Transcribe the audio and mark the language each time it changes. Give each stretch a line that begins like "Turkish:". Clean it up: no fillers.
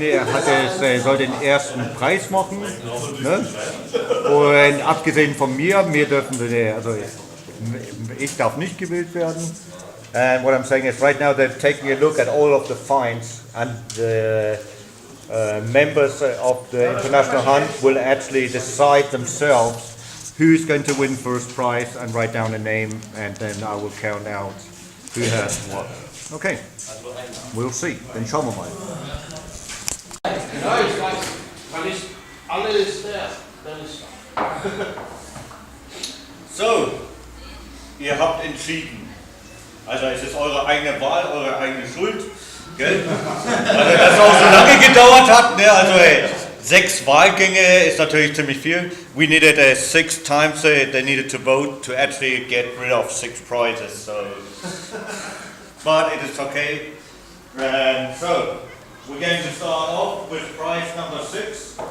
German: Er soll den ersten Preis machen. Ne? Und abgesehen von mir dürfen sie, also ich darf nicht gewählt werden.
English: And what I'm saying is right now they're taking a look at all of the fines and the members of the International Hunt will actually decide themselves who's going to win first prize and write down a name and then I will count out who has what. Okay, we'll see.
German: Dann schauen wir mal. Ja, ich weiß, weil ich alles der, dann ist. So, ihr habt entschieden. Also es ist eure eigene Wahl, eure eigene Schuld. Gell? Also dass es auch so lange gedauert hat. Ne? Also 6 Wahlgänge ist natürlich ziemlich viel.
English: We needed 6 times they needed to vote to actually get rid of 6 prizes. So, but it is okay. And so we're going to start off with prize number 6.